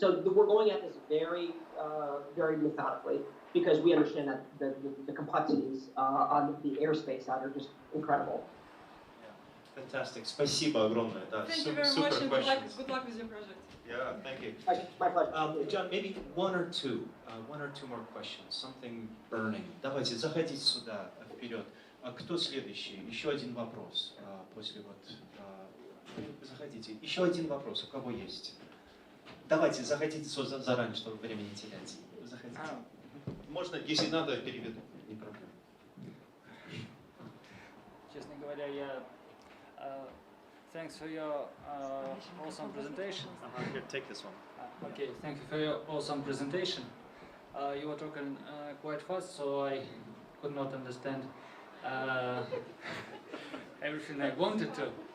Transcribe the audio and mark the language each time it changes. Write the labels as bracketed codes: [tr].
[en] So we're going at this very, very methodically because we understand that the complexities on the airspace side are just incredible. Yeah. Fantastic. [ru] Спасибо огромное. [en] Thank you very much, and good luck with your project. Yeah, thank you. My pleasure. John, maybe one or two more questions. Something burning. [ru] Давайте, заходите сюда, вперед. Кто следующий? Еще один вопрос после вот. Заходите. Еще один вопрос. У кого есть? Давайте, заходите заранее, чтобы время не терять. Заходите. Можно, если надо, переведу. Не проблема. Честно говоря, [en] thanks for your awesome presentation. Here, take this one. Okay, thank you for your awesome presentation. You were talking quite fast, so I could not understand everything I wanted to.